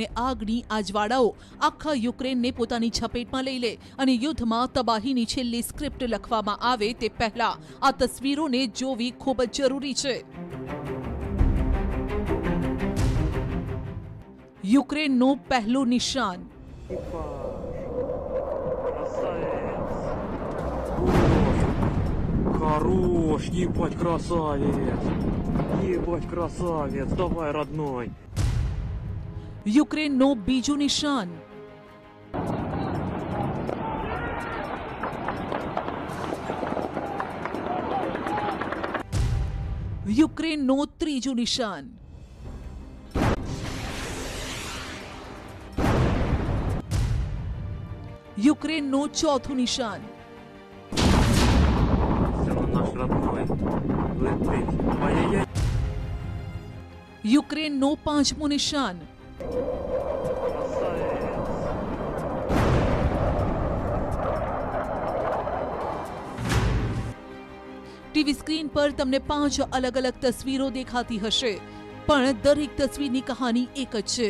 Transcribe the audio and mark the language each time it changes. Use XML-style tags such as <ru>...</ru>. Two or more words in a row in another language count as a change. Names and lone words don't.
<gu>આગની આ જ્વાળાઓ આખા યુક્રેનને પોતાની ઝપેટમાં લઈ લે અને યુદ્ધમાં તબાહીની છેલ્લી સ્ક્રિપ્ટ લખવામાં આવે તે પહેલા આ તસવીરોને જોવી ખૂબ જ જરૂરી છે। યુક્રેનનું પહેલું નિશાન</gu> <ru>Хорош, ебать, красавец! Ебать, красавец! Давай, родной!</ru> <gu>યુક્રેનનું બીજું નિશાન યુક્રેનનું ત્રીજું નિશાન યુક્રેનનું ચોથું નિશાન</gu> <ru>Наш родной летит. Ай-яй-яй.</ru> <gu>યુક્રેનનું પાંચમું નિશાન</gu> <en>TV screen</en> <gu>પર તમને 5 અલગ અલગ તસવીરો દેખાતી હશે પણ દરેક તસવીરની કહાની એક જ છે।</gu>